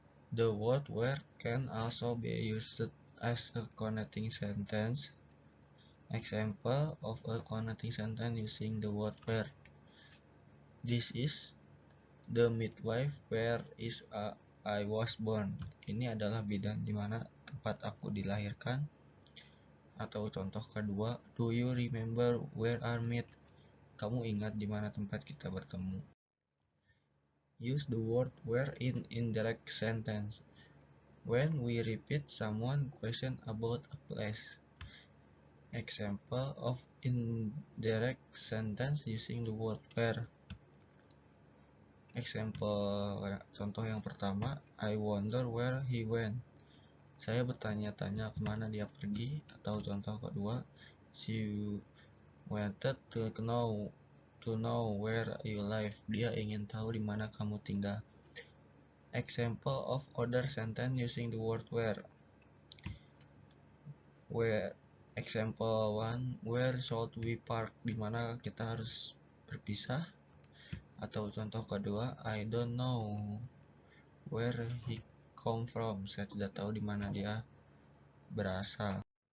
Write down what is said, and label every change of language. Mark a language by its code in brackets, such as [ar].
[en] The word where can also be used as a connecting sentence. Example of a connecting sentence using the word where: This is the midwife where I was born. [id] Ini adalah bidan di mana tempat aku dilahirkan. Atau contoh kedua, [en] do you remember where I met? [id] Kamu ingat di mana tempat kita bertemu? [en] Use the word where in indirect sentence. When we repeat someone question about a place. Example of indirect sentence using the word where. Example [id] contoh yang pertama, [en] I wonder where he went. [id] Saya bertanya-tanya kemana dia pergi. Atau contoh kedua, [en] she wanted to know where you live. [id] Dia ingin tahu di mana kamu tinggal. [en] Example of other sentence using the word where. Example 1, where should we park? [id] Di mana kita harus berpisah. Atau contoh kedua, [en] I don't know where he come from. [id] Saya tidak tahu di mana dia berasal.